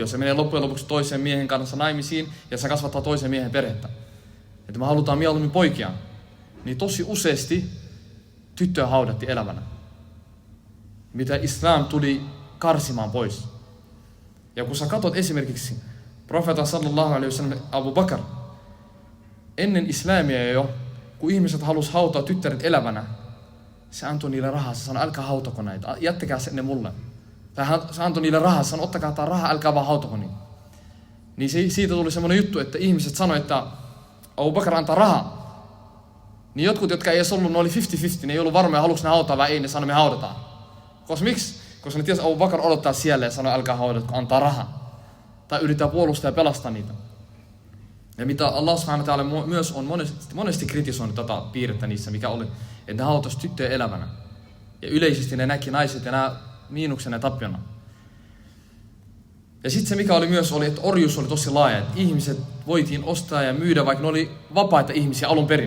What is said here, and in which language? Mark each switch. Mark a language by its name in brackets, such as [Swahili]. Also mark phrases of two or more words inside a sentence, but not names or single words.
[Finnish] Se menee loppujen lopuksi toisen miehen kanssa naimisiin ja se kasvattaa toisen miehen perhettä. Että me halutaan mieluummin poikia. Niin tosi useasti tyttöä haudattiin elävänä. Mitä islam tuli karsimaan pois. Ja kun sä katsot esimerkiksi profeetta [Arabic] صلى الله عليه وسلم [Finnish] Abu Bakr, ennen islamia jo, kun ihmiset halusivat hautaa tyttäret elävänä, se antoi niille rahaa. Se sanoi, älkää hautako näitä, jättäkää ne mulle. Tai se antoi niille rahaa, se sanoi, ottakaa tämä raha, älkää vaan hautako niitä. Niin siitä tuli semmoinen juttu, että ihmiset sanoivat, että Abu Bakr antaa rahaa. Niin jotkut, jotka ei edes ollut, ne oli 50-50, ne ei ollut varmoja, haluatko ne hautaa vai ei, ne sanoi, me haudataan. Koska miksi? Koska ne tiesi, Abu Bakr odottaa siellä ja sanoi, älkää haudata, kun antaa rahaa. Tai yrittää puolustaa ja pelastaa niitä. Ja mitä Allah [Arabic] سبحانه وتعالى [Finnish] myös on monesti kritisoinut tätä piirrettä niissä, mikä oli, että ne hautasi tyttöjä elävänä. Ja yleisesti ne näki naiset ja nämä miinuksena ja tappiona. Ja sitten se mikä oli myös, oli, että orjuus oli tosi laaja. Että ihmiset voitiin ostaa ja myydä, vaikka ne oli vapaita ihmisiä alun perin.